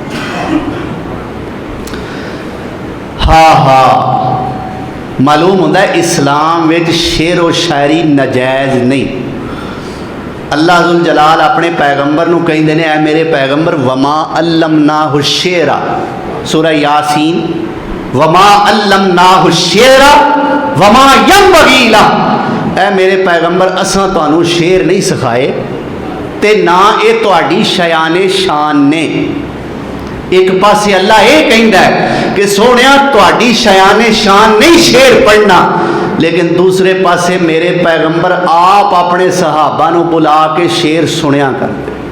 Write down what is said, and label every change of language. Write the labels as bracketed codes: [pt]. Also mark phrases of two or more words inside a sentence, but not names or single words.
[pa] ہاں ہاں، معلوم ہوندا ہے اسلام وچ شعر و شاعری ناجائز نہیں. اللہ ذوالجلال اپنے پیغمبر نوں کہندے نے، اے میرے پیغمبر [ar] وما علمناه الشعر, [pa] سورہ یٰسین, [ar] وما علمناه الشعر وما ينبغي له. [pa] اے میرے پیغمبر اساں تہانوں شعر نہیں سکھائے تے نہ اے تہاڈی شایانِ شان نے. اک پاسے اللہ اے کہندا ہے کہ سوہنیا تہاڈی شایانِ شان نہیں شعر پڑھنا، لیکن دوجے پاسے میرے پیغمبر آپ اپنے صحابہ نوں بلا کے شعر سنیا کردے.